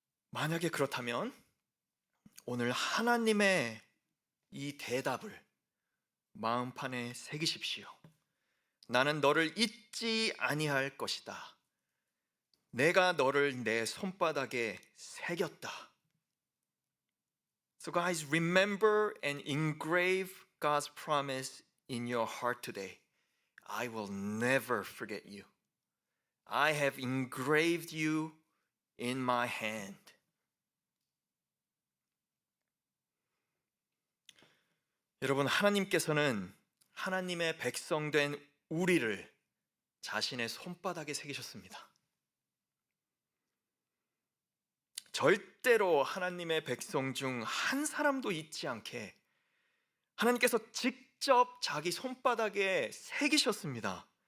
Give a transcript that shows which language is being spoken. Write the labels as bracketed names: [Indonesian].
[Korean] 만약에 그렇다면 오늘 하나님의 이 대답을 마음판에 새기십시오. 나는 너를 잊지 아니할 것이다. 내가 너를 내 손바닥에 새겼다. [English] So guys, remember and engrave God's promise in your heart today. I will never forget you. I have engraved you in my hand. [Korean] 여러분, 하나님께서는 하나님의 백성된 우리를 자신의 손바닥에 새기셨습니다. 절대로 하나님의 백성 중 한 사람도 잊지 않게 하나님께서 직접 자기 손바닥에 새기셨습니다.